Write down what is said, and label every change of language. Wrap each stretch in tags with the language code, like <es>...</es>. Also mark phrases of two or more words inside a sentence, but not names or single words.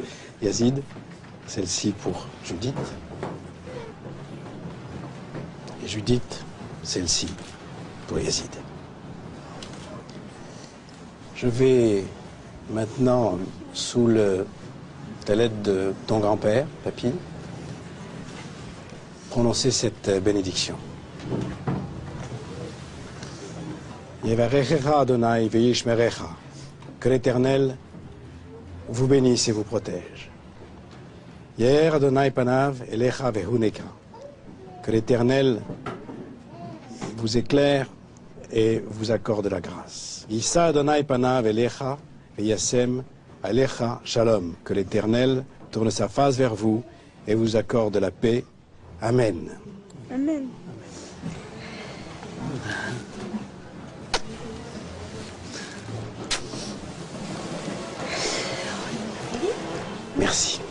<fr>Yazid, celle-ci pour Judith. Et Judith, celle-ci pour Yazid. Je vais maintenant, sous la lettre de ton grand-père, Papy, prononcer cette bénédiction.</fr> <he>Yevarechecha Adonai ve'yishmerecha.</he> <fr>Que l'Éternel vous bénisse et vous protège.</fr> <he>Yeher Adonai panav elecha ve'huneka.</he> <fr>Que l'Éternel vous éclaire et vous accorde la grâce.</fr> <he>Yissa Adonai panav elecha ve'yasem alecha shalom.</he> <fr>Que l'Éternel tourne sa face vers vous et vous accorde la paix. Amen. Amen. Merci.</fr>